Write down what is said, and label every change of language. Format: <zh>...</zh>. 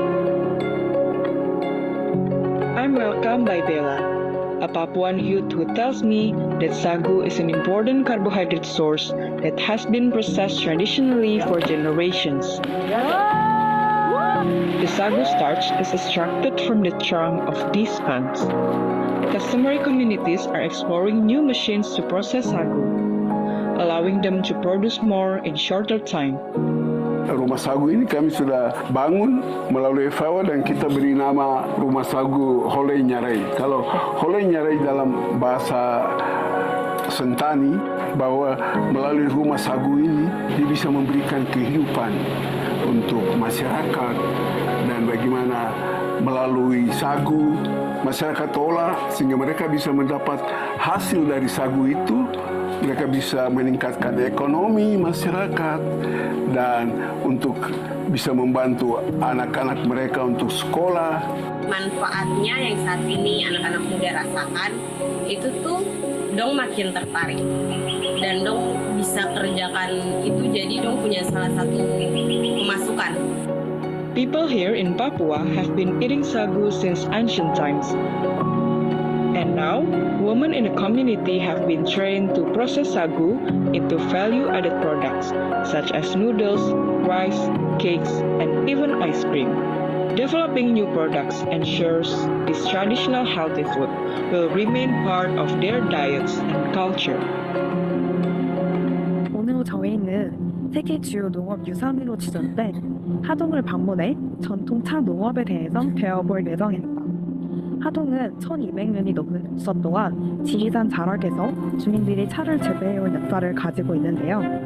<en>I'm welcomed by Bella, a Papuan youth who tells me that sagu is an important carbohydrate source that has been processed traditionally for generations. The sagu starch is extracted from the trunk of these plants. Customary communities are exploring new machines to process sagu, allowing them to produce more in shorter time.</en> <id>Rumah sagu ini kami sudah bangun melalui FAO dan kita beri nama Rumah Sagu Holei Nyarai. Kalau Holei Nyarai dalam bahasa Sentani, bahwa melalui rumah sagu ini dia bisa memberikan kehidupan untuk masyarakat dan bagaimana melalui sagu masyarakat olah sehingga mereka bisa mendapat hasil dari sagu itu, mereka bisa meningkatkan ekonomi masyarakat dan untuk bisa membantu anak-anak mereka untuk sekolah. Manfaatnya yang saat ini anak-anak muda rasakan itu tuh dong makin tertarik dan dong bisa kerjakan itu, jadi dong punya salah satu pemasukan.</id> <en>People here in Papua have been eating sagu since ancient times. And now, women in the community have been trained to process sagu into value-added products, such as noodles, rice, cakes, and even ice cream. Developing new products ensures this traditional healthy food will remain part of their diets and culture.</en> <ko>오늘 저희는 세계 주요 농업 유산으로 지정된 하동을 방문해 전통 차 농업에 대해서 배워볼 예정입니다. 하동은 1200년이 넘는 역사 동안 지리산 자락에서 주민들이 차를 재배해온 역사를 가지고 있는데요.</ko>